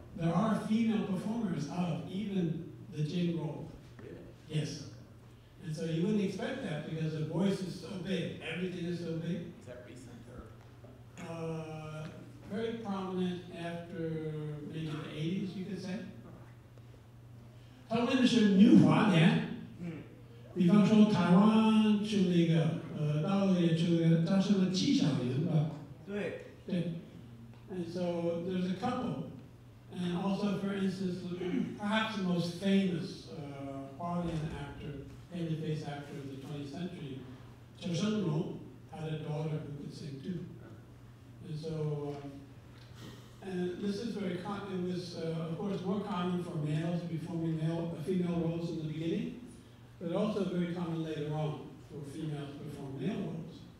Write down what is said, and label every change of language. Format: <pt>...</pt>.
<en>There are female performers of even the jing role. Really? Yes. And so you wouldn't expect that because the voice is so big, everything is so big. Is that recent or? Very prominent after maybe the 80s, you could say.</en> <zh>他问的是女华年，比方说台湾出了一个，大陆也出了一个，叫什么纪晓云吧？对。对。</zh> <en>And so there's a couple, and also, for instance, perhaps the most famous Hualien actor, babyface actor of the 20th century, Qiu Shengrong, had a daughter who could sing too. And so, and this is very common. It was, of course, more common for males to be performing female roles in the beginning, but also very common later on for females to perform male roles.</en>